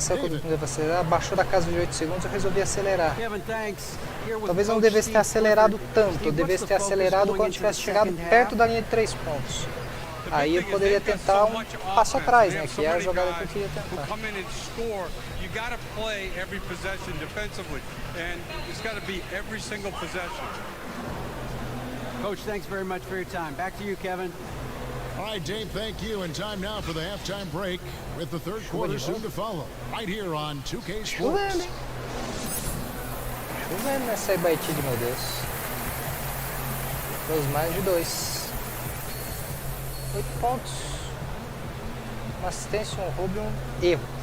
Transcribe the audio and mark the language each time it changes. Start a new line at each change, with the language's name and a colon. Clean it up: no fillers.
Portuguese: Será que eu não devo acelerar? Baixou da casa de 8 segundos, eu resolvi acelerar. Talvez eu não devesse ter acelerado tanto. Eu devesse ter acelerado quando tivesse chegado perto da linha de 3 pontos. Aí eu poderia tentar um passo atrás, né? Que é a jogada que eu queria tentar.
English: Got to play every possession defensively, and it's got to be every single possession. Coach, thanks very much for your time. Back to you, Kevin. All right, Dave, thank you. And time now for the halftime break with the third quarter soon to follow. Right here on 2K Sports.
Portuguese: Chovendo nessa Ibaitide, meu Deus. Os mais de 2. 8 pontos. Uma assistência, um roubo e um erro.